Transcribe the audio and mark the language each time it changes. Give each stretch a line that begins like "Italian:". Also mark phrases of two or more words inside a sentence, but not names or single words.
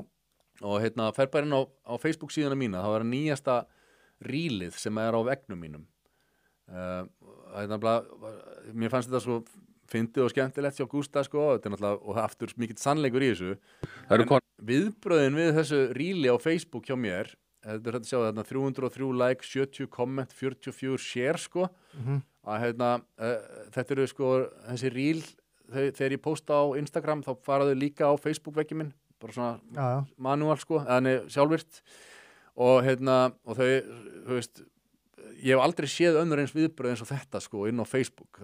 Icelandic: Og fer bara inn á Facebook síðuna mína, þá nýjasta rílið sem á veggnum mínum. Mér fannst þetta svo fyndið og skemmtilegt hjá Gústa, þetta náttúrulega, og aftur mikill sannleikur í þessu. Viðbröðin við þessu ríli á Facebook hjá mér, þetta er að sjá þarna 303 like, 70 comment, 44 share, þetta eru þessi ríl, þegar ég posta á Instagram, þá fara þau líka á Facebook-vegginn minn, bara svona manual, sjálfvirt og þau, ég hef aldrei séð önnur eins viðbröð eins og þetta sko inn á Facebook.